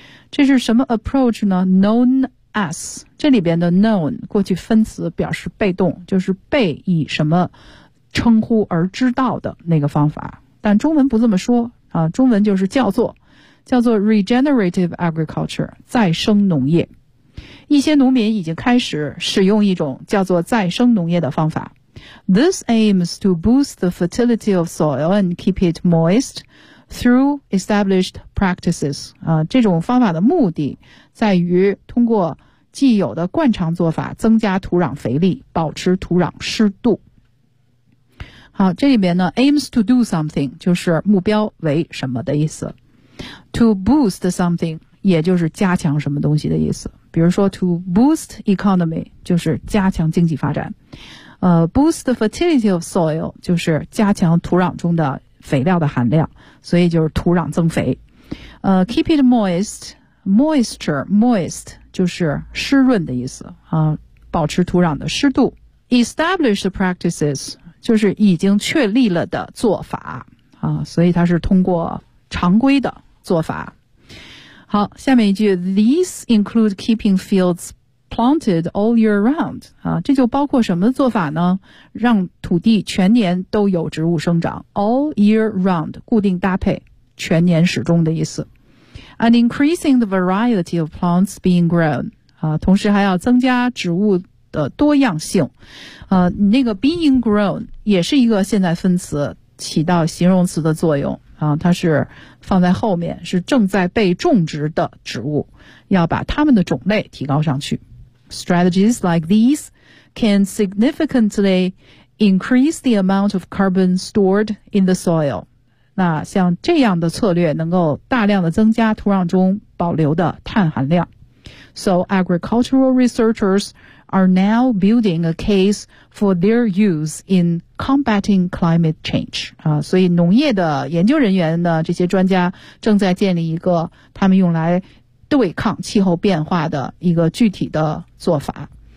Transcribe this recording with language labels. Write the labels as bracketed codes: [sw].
[zh] 这是什么 approach 呢？ [en] known as, [zh] 这里边的 known, 过去分词表示被动，就是被以什么称呼而知道的那个方法。但中文不这么说啊，中文就是叫做 regenerative agriculture, 再生农业。一些农民已经开始使用一种叫做再生农业的方法。 [en] This aims to boost the fertility of soil and keep it moist through established practices. [zh] 这种方法的目的在于通过既有的惯常做法增加土壤肥力，保持土壤湿度。好，这里边呢 [en] aims to do something [zh] 就是目标为什么的意思。 [en] To boost something [zh] 也就是加强什么东西的意思。比如说 [en] to boost economy [zh] 就是加强经济发展， [en] boost the fertility of soil [zh] 就是加强土壤中的肥料的含量，所以就是土壤增肥。 [en] Keep it moist, moisture, moist [zh] 就是湿润的意思，保持土壤的湿度。 [en] Establish the practices [zh] 就是已经确立了的做法，所以它是通过常规的做法。好，下面一句 [en] ,these include keeping fields planted all year round. [zh] 这就包括什么做法呢？让土地全年都有植物生长 , [en] all year round, [zh] 固定搭配，全年始终的意思。 [en] And increasing the variety of plants being grown. [zh] 同时还要增加植物的多样性。那个 being grown 也是一个现在分词，起到形容词的作用。它是放在后面，是正在被种植的植物，要把它们的种类提高上去。 [en] Strategies like these can significantly increase the amount of carbon stored in the soil. [zh] 那像这样的策略能够大量的增加土壤中保留的碳含量。 [en] So agricultural researchers are now building a case for their use in combating climate change. [zh] 所以农业的研究人员呢，这些专家正在建立一个他们用来对抗气候变化的一个具体的做法。